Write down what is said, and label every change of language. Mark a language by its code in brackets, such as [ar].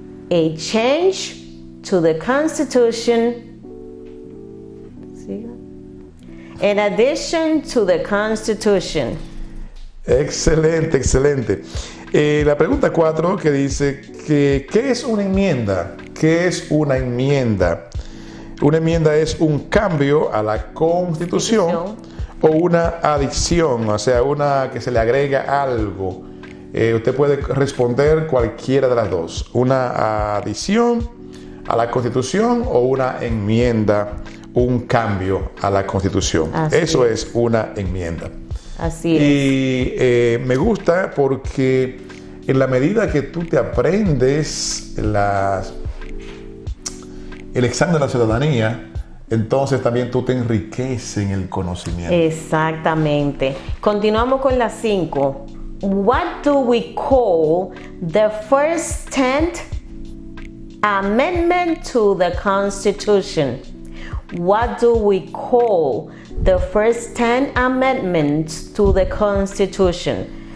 [en] A change to the Constitution. In addition to the Constitution. [es] Excelente, excelente. La pregunta 4 que dice que ¿qué es una enmienda? ¿Qué es una enmienda? Una enmienda es un cambio a la Constitución o una adición, o sea, una que se le agrega algo. Usted puede responder cualquiera de las dos. Una adición a la Constitución o una enmienda, un cambio a la Constitución. Así Eso es una enmienda. Así es. Y me gusta porque en la medida que tú te aprendes el examen de la ciudadanía, entonces también tú te enriqueces en el conocimiento. Exactamente. Continuamos con la 5. [en] What do we call the first 10th amendment to the Constitution? What do we call the first 10 amendments to the Constitution?